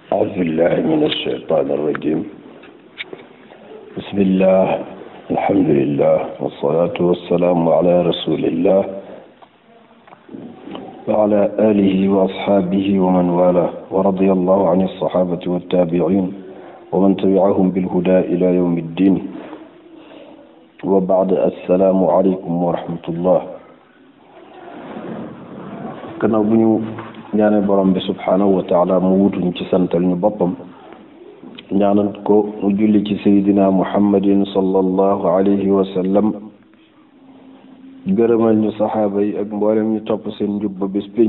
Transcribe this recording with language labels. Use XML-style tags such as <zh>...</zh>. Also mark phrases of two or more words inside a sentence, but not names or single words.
<ar>بالله من الشيطان الرجيم بسم الله الحمد لله والصلاة والسلام على رسول الله وعلى آله وأصحابه ومن والاه ورضي الله عن الصحابة والتابعين ومن تبعهم بالهدى إلى يوم الدين وبعد السلام عليكم ورحمة الله.</ar> <wo>gannaaw bu ñu ñaanee borom bi</wo> <ar>سبحانه وتعالى</ar> <wo>mu wutuñ ci santal ñu boppam, ñaanal ko mu julli ci</wo> <ar>سيدنا محمد صلى الله عليه وسلم,</ar> <wo>gërëmal ñu saxaaba yi ak mboolem ñu topp seen njub ba bés pénc.</wo>